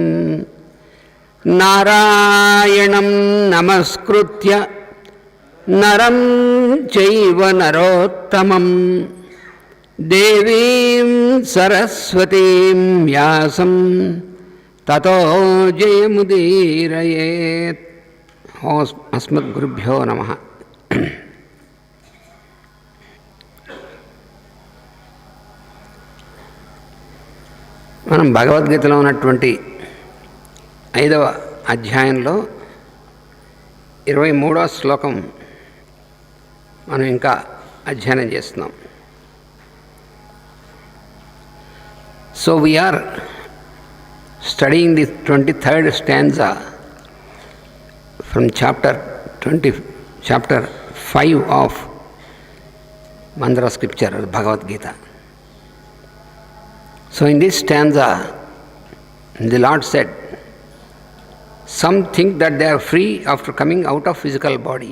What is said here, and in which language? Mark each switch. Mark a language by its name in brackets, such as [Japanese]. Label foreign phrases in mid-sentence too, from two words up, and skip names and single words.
[Sanskrit] नारायणं नमस्कृत्य नरं चैव नरोत्तमं देवीं सरस्वतीं व्यासं ततो जयमुदीरयेत्। अस्मद्गुरुभ्यो नमः। [Telugu] మనం భగవద్గీతలో ఉన్నటువంటి 5వ అధ్యాయంలో 23వ శ్లోకం మనం ఇంకా అధ్యయనం చేస్తున్నాం. [English] so we are studying the 23rd stanza from chapter 5 of Mandara scripture, Bhagavad Gita. So in this stanza, the Lord said, some think that they are free after coming out of physical body.